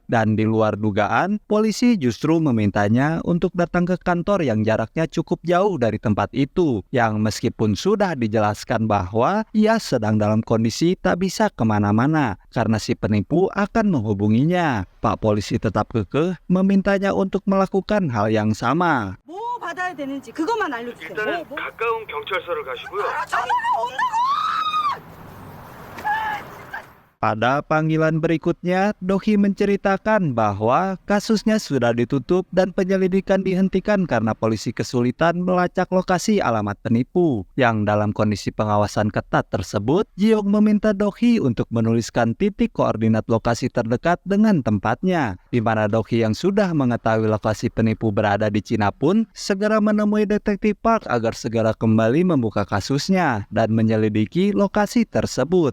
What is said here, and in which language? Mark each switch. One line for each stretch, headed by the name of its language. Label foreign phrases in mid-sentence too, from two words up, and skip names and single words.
Indonesian: Dan di luar dugaan, polisi justru memintanya untuk datang ke kantor yang jaraknya cukup jauh dari tempat itu, yang meskipun sudah dijelaskan bahwa ia sedang dalam kondisi tak bisa kemana-mana karena si penipu akan menghubunginya, Pak Polisi tetap kekeh memintanya untuk melakukan hal yang sama.
Korean: 뭐 받아야 되는지 그것만 알려주세요. 일단은 가까운 경찰서를 가시고요. 전화가 온다고!
Indonesian: Pada panggilan berikutnya, Dohi menceritakan bahwa kasusnya sudah ditutup dan penyelidikan dihentikan karena polisi kesulitan melacak lokasi alamat penipu. Yang dalam kondisi pengawasan ketat tersebut, Jiong meminta Dohi untuk menuliskan titik koordinat lokasi terdekat dengan tempatnya, di mana Dohi yang sudah mengetahui lokasi penipu berada di Cina pun segera menemui detektif Park agar segera kembali membuka kasusnya dan menyelidiki lokasi tersebut.